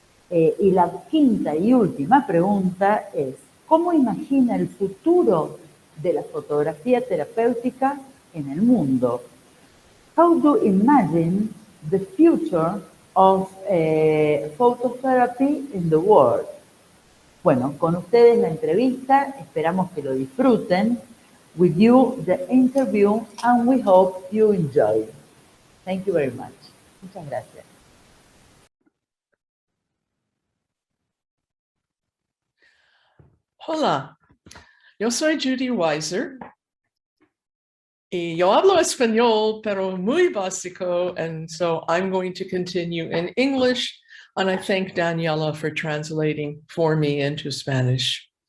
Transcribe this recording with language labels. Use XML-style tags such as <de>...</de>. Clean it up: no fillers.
<es>Y la quinta y última pregunta es, ¿cómo imagina el futuro de la fotografía terapéutica en el mundo?</es> <en>How do you imagine the future of phototherapy in the world?</en> <es>Bueno, con ustedes la entrevista, esperamos que lo disfruten.</es> <en>With you, the interview, and we hope you enjoy. Thank you very much.</en> <es>Muchas gracias. Hola, yo soy Judy Weiser y yo hablo español, pero muy básico,</es> <en>and so I'm going to continue in English, and I thank Daniela for translating for me into Spanish.</en>